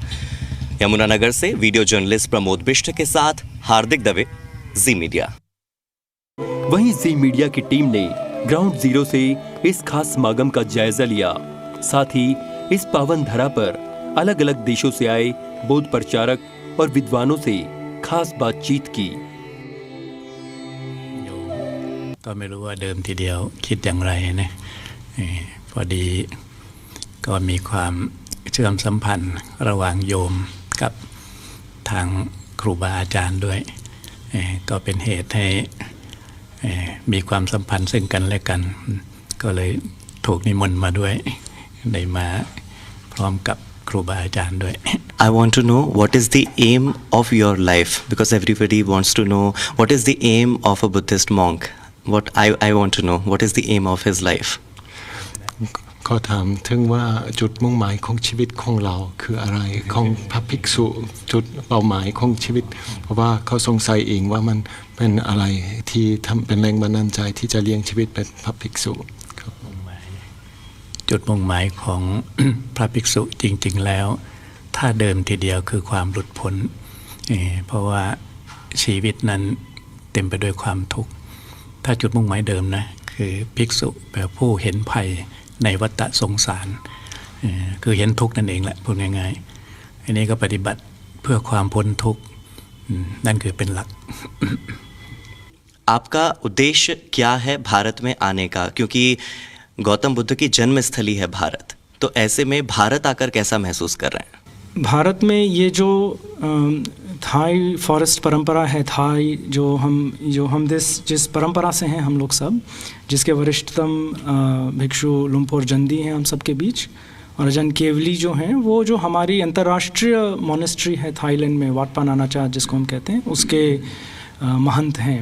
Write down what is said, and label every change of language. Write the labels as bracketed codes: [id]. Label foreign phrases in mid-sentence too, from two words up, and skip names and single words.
[hi] यमुनानगर से वीडियो जर्नलिस्ट प्रमोद बिष्ट के साथ हार्दिक दवे, जी मीडिया। वहीं जी मीडिया की टीम ने ग्राउंड जीरो से इस खास समागम का जायजा लिया। साथ ही इस पावन धरा पर अलग अलग देशों से आए बौद्ध प्रचारक और विद्वानों से खास बातचीत की। [th] ก็ไม่รู้ว่าเดิมทีเดียวคิดอย่างไรนะพอดีก็มีความเชื่อมสัมพันธ์ระหว่างโยมกับทางครูบาอาจารย์ด้วยก็เป็นเหตุให้มีความสัมพันธ์ซึ่งกันและกันก็เลยถูกนิมนต์มาด้วยได้มาพร้อมกับครูบาอาจารย์ด้วย [en] I want to know what is the aim of your life, because everybody wants to know what is the aim of a Buddhist monk. What I want to know, what is the aim of his life? [th] ก็ถามถึงว่าจุดมุ่งหมายของชีวิตของเราคืออะไรของพระภิกษุจุดเป้าหมายของชีวิตเพราะว่าเขาสงสัยเองว่ามันเป็นอะไรที่ทำเป็นแรงบันดาลใจที่จะเลี้ยงชีวิตเป็นพระภิกษุ จุดมุ่งหมายของ พระภิกษุจริงๆแล้วถ้าเดิมทีเดียวคือความหลุดพ้นเพราะว่าชีวิตนั้นเต็มไปด้วยความทุกข์ถ้าจุดมุ่งหมายเดิมนะคือภิกษุแปลผู้เห็นภัยในวัฏสงสารคือเห็นทุกข์นั่นเองแหละพูดง่ายๆอันนี้ก็ปฏิบัติเพื่อความพ้นทุกข์นั่นคือเป็นหลัก [hi] आपका उद्देश्य क्या है भारत में आने का, क्योंकि गौतम बुद्ध की जन्मस्थली है भारत, तो ऐसे में भारत आकर कैसा महसूस कर रहे हैं? भारत में ये जो थाई फॉरेस्ट परंपरा है, थाई जो हम जिस परंपरा से हैं हम लोग सब, जिसके वरिष्ठतम भिक्षु लुम्पोर जंदी हैं हम सब के बीच, और अजन केवली जो हैं वो जो हमारी अंतर्राष्ट्रीय मोनेस्ट्री है थाईलैंड में, वाटपा नानाचा जिसको हम कहते हैं, उसके महंत हैं।